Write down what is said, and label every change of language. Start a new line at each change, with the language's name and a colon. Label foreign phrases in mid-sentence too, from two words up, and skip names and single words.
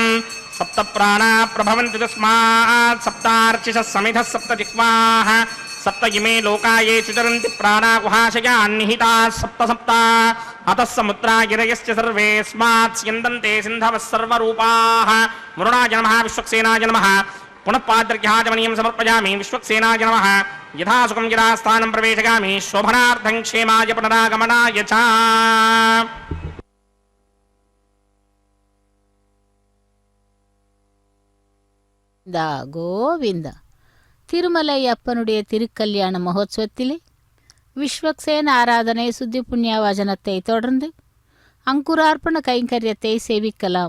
Sanskrit: सप्त प्राणा प्रभवन्ति तस्मात् सप्तार्चिषः समिधः सप्त जिह्वाः सप्त इमे लोका ये चितरन्ति प्राणाकुहाशया अन्निहिता सप्त सप्त अतः समुद्रा गिरयश्च सर्वेऽस्मात् स्यन्दन्ते सिन्धवः सर्वरूपाः वरुणाय नमः विश्वक्सेनाय नमः पुनः पाद्रक्याचमनीयं समर्पयामि विश्वक्सेनाय नमः यथा सुखं यथा स्थानं प्रवेशयामि शोभनार्थं क्षेमाय पुनरागमनाय च
Tamil: கோவிந்தா. திருமலை அப்பனுடைய திருக்கல்யாண மகோத்சவத்திலே விஸ்வக்சேன ஆராதனை சுத்தி புண்ணியவாசனத்தை தொடர்ந்து அங்குரார்ப்பண கைங்கரியத்தை சேவிக்கலாம்.